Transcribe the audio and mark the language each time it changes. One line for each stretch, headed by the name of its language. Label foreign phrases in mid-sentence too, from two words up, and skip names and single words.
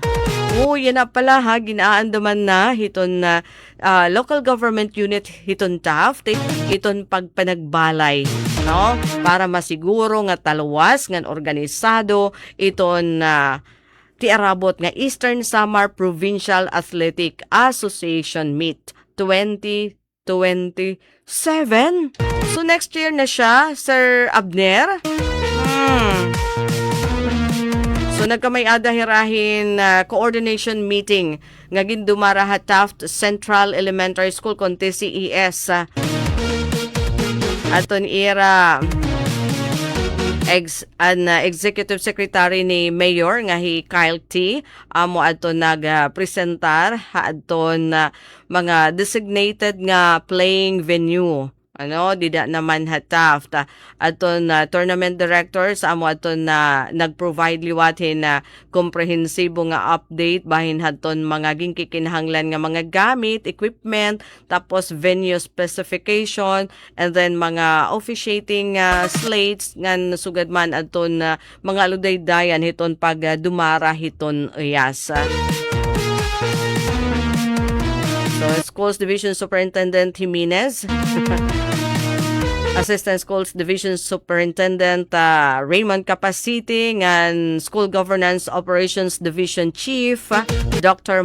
Waray: Yan na pala ha, ginaandaman na hiton na
English: local government unit
Waray: hiton Taft iton pagpanagbalay para masiguro nga taluwas nga organisado iton ti arabot nga Eastern Samar Provincial Athletic Association Meet 2027. So
English: next year
Waray: na siya, Sir Abner. So nagkamay-ada hirahin
English: coordination meeting
Waray: nga gindumara ha Taft Central Elementary School konti CES. Aton ira
English: Executive Secretary
Waray: ni Mayor nga hi Kyle T. Amo aton nag-presentar aton mga designated nga
English: playing venue.
Waray: Dida naman ha Taft. Aton
English: tournament directors
Waray: amo aton nag-provide liwatin na komprehensibo nga update bahin haton mga ginkikinahanglan nga mga gamit, equipment, tapos
English: venue specification, and then
Waray: mga
English: officiating slates
Waray: nga sugad man aton mga aludaydayan hiton pag dumara hiton uyas.
English: So, Schools Division Superintendent Jimenez, Assistant Schools Division Superintendent Raymond Capacity, and School Governance Operations Division Chief Dr.